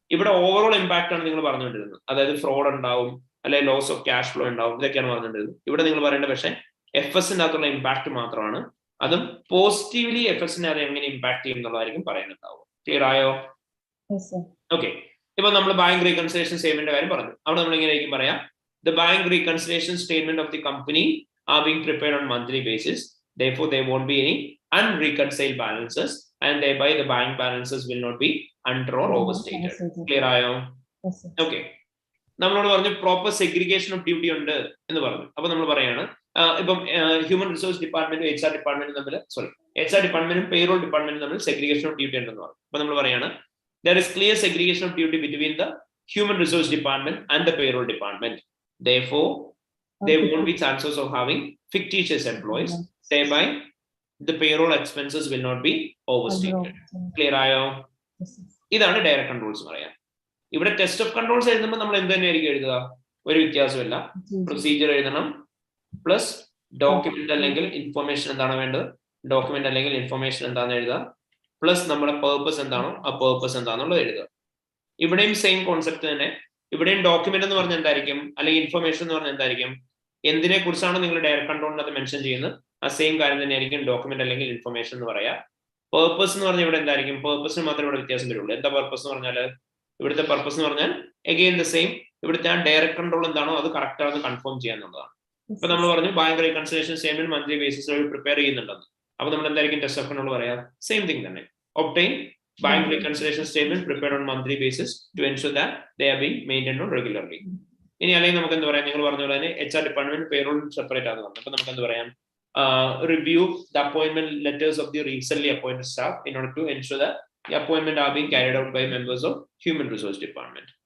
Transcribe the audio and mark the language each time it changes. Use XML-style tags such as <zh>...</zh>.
<ml>ഇവിടെ overall impact ആണ് നിങ്ങൾ പറഞ്ഞുകൊണ്ടിരുന്നത്. അതായത് ഫ്രോഡ് ഉണ്ടാവും, അല്ലെങ്കിൽ ലോസ് ഓഫ് ക്യാഷ് ഫ്ലോ ഉണ്ടാവും, ഇതൊക്കെയാണ് പറഞ്ഞുകൊണ്ടിരുന്നത്. ഇവിടെ നിങ്ങൾ പറയേണ്ടത് പക്ഷേ എഫ്എസിന്റെ അകത്തുള്ള ഇമ്പാക്ട് മാത്രമാണ്. അതും പോസിറ്റീവ്ലി എഫ്എസിനെ അത് എങ്ങനെ ഇമ്പാക്ട് ചെയ്യും എന്നുള്ളതായിരിക്കും പറയുന്നുണ്ടാവും. ക്ലിയർ ആയോ? ഓക്കെ. ഇപ്പൊ നമ്മൾ ബാങ്ക് റീകൺസിലേഷൻ സ്റ്റേറ്റ്മെന്റ് കാര്യം പറഞ്ഞു. അവിടെ നമ്മൾ എങ്ങനെയായിരിക്കും പറയാം?</ml> <en>The bank reconciliation statement of the company are being prepared on monthly basis. Therefore, there won't be any unreconciled balances, and thereby the bank balances will not be under or overstated.</en> <ml>Clear ayo? Okay. നമ്മളോട് പറഞ്ഞു proper segregation of duty ഉണ്ട് എന്ന് പറഞ്ഞു. അപ്പൊ നമ്മൾ പറയാണ് ഇപ്പം human resource ഡിപ്പാർട്ട്മെന്റും HR ഡിപ്പാർട്ട്മെന്റും തമ്മിൽ HR ഡിപ്പാർട്ട്മെന്റും പേറോൾ ഡിപ്പാർട്ട്മെന്റും തമ്മിൽ സെഗ്രിഗേഷൻ ഓഫ് ഡ്യൂട്ടി ഉണ്ടെന്ന് പറഞ്ഞു. അപ്പൊ നമ്മൾ പറയാണ്</ml> <en>there is clear segregation of duty between the human resource department and the payroll department. Therefore, there won't be chances of having fictitious employees. Thereby, the payroll expenses will not be overstated.</en> <ml>Clear ayo? ഇതാണ് direct controls പറയാം. ഇവിടെ test of controls എഴുതുമ്പോൾ നമ്മൾ എന്ത് തന്നെയായിരിക്കും എഴുതുക? ഒരു വ്യത്യാസമില്ല. പ്രൊസീജിയർ എഴുതണം, പ്ലസ് ഡോക്യുമെന്റ് അല്ലെങ്കിൽ ഇൻഫർമേഷൻ എന്താണ് വേണ്ടത്, ഡോക്യുമെന്റ് അല്ലെങ്കിൽ ഇൻഫർമേഷൻ എന്താണെന്ന് എഴുതുക, പ്ലസ് നമ്മുടെ പേർപ്പസ് എന്താണോ ആ പേർപ്പസ് എന്താണെന്നുള്ളത് എഴുതുക. ഇവിടെയും സെയിം കോൺസെപ്റ്റ് തന്നെ. ഇവിടെയും ഡോക്യുമെന്റ് എന്ന് പറഞ്ഞാൽ എന്തായിരിക്കും, അല്ലെങ്കിൽ ഇൻഫർമേഷൻ എന്ന് പറഞ്ഞാൽ എന്തായിരിക്കും? എന്തിനെ കുറിച്ചാണ് നിങ്ങൾ ഡയറക്റ്റ് കൺട്രോളിനകത്ത് മെൻഷൻ ചെയ്യുന്നത് ആ സെയിം കാര്യം തന്നെയായിരിക്കും ഡോക്യുമെന്റ് അല്ലെങ്കിൽ ഇൻഫർമേഷൻ എന്ന് പറയാം. പേർപ്പസ് എന്ന് പറഞ്ഞാൽ ഇവിടെ എന്തായിരിക്കും? പേർപ്പസിന് മാത്രമേ ഇവിടെ വ്യത്യാസം വരുള്ളൂ. എന്താ പർപ്പസ് എന്ന് പറഞ്ഞാൽ? ഇവിടുത്തെ പർപ്പസ് എന്ന് പറഞ്ഞാൽ അഗെയിൻ ദ സെയിം. ഇവിടുത്തെ ആ ഡയറക്റ്റ് കൺട്രോൾ എന്താണോ അത് കറക്റ്റ് ആണെന്ന് കൺഫേം ചെയ്യാന്നുള്ളതാണ്. ഇപ്പൊ നമ്മൾ പറഞ്ഞു bank reconciliation statement monthly ബേസിസിൽ prepare ചെയ്യുന്നുണ്ടെന്ന്. അപ്പൊ നമ്മൾ എന്തായിരിക്കും ടെസ്റ്റ് ഓഫ് കൺട്രോൾ പറയാം? സെയിം തിങ് തന്നെ.</ml> <en>Obtain bank reconciliation statement prepared on monthly basis to ensure that they are being maintained on regularly.</en> <ml>ഇനി അല്ലെങ്കിൽ നമുക്ക് എന്ത് പറയാം? നിങ്ങൾ പറഞ്ഞ പോലെ തന്നെ HR ഡിപ്പാർട്ട്മെന്റ് പേറോൾ സെപ്പറേറ്റ് ആണെന്ന് പറഞ്ഞു. അപ്പൊ നമുക്ക് എന്ത് പറയാം?</ml> <en>Review the appointment letters of the recently appointed staff in order to ensure that the appointment are being carried out by members of human resource department.</en>